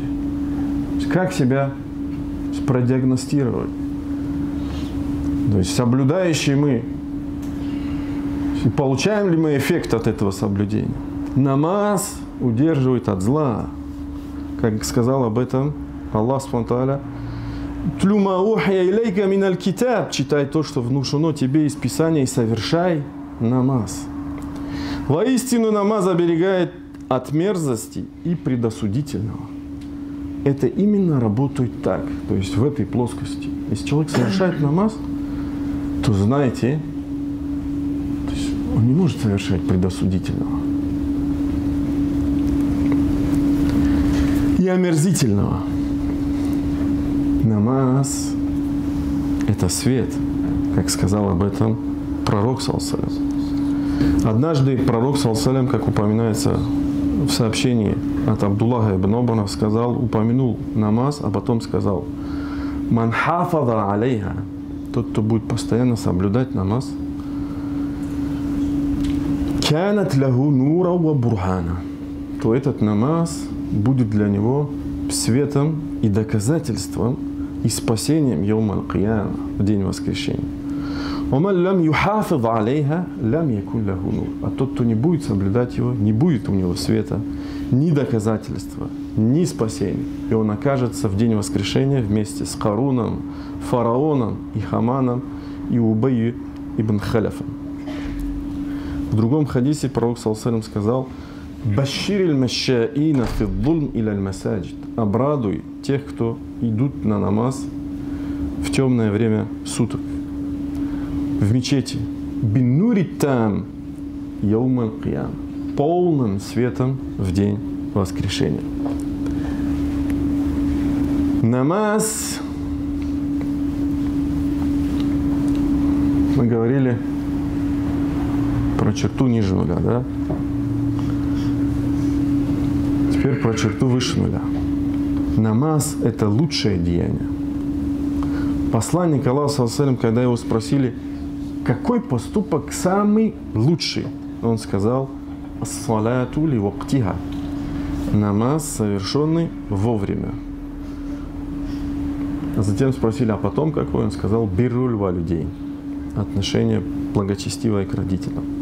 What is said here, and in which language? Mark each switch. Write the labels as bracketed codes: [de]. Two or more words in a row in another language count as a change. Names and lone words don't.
[ru] Как себя продиагностировать? То есть соблюдающие мы, получаем ли мы эффект от этого соблюдения? Намаз удерживает от зла. Как сказал об этом Аллах Субхану [ar] «اتل ما أوحي إليك من الكتاب», [ru] читай то, что внушено тебе из Писания, и совершай намаз. Воистину намаз оберегает от мерзости и предосудительного. Это именно работает так, то есть в этой плоскости. Если человек совершает намаз, то знаете, то есть он не может совершать предосудительного и омерзительного. Намаз – это свет, как сказал об этом пророк [ar] صلى الله عليه وسلم. [ru] Однажды пророк [ar] صلى الله عليه وسلم, [ru] как упоминается в сообщении от Абдуллаха ибн Умара, упомянул намаз, а потом сказал: [ar] «من حافظ عليها», [ru] тот, кто будет постоянно соблюдать намаз, [ar] «كانت له نورا وبرهانا», [ru] то этот намаз будет для него светом и доказательством и спасением [ar] يوم القيامة, [ru] в день воскрешения. [ar] «ومن لم يحافظ عليها لم يكن له نور», [ru] а тот, кто не будет соблюдать его, не будет у него света, ни доказательства, ни спасения. И он окажется в день воскрешения вместе с Каруном, фараоном и Хаманом и Убайю ибн Халяфом. В другом хадисе пророк [ar] صلى الله عليه وسلم [ru] сказал: [ar] «بشر المشائين في الظلم إلى المساجد», [ru] обрадуй тех, кто идут на намаз в темное время суток в мечети, [ar] بالنور التام يوم القيامة, [ru] полным светом в день воскрешения. Намаз, мы говорили про черту ниже нуля, да? Теперь про черту выше нуля. Намаз – это лучшее деяние. Посланник Аллаха, [ar] صلى الله عليه وسلم, [ru] когда его спросили, какой поступок самый лучший, он сказал: [ar] «الصلاة لوقتها», [ru] намаз, совершенный вовремя. А затем спросили, а потом какой? Он сказал: [ar] «بر الوالدين», [ru] отношение благочестивое к родителям.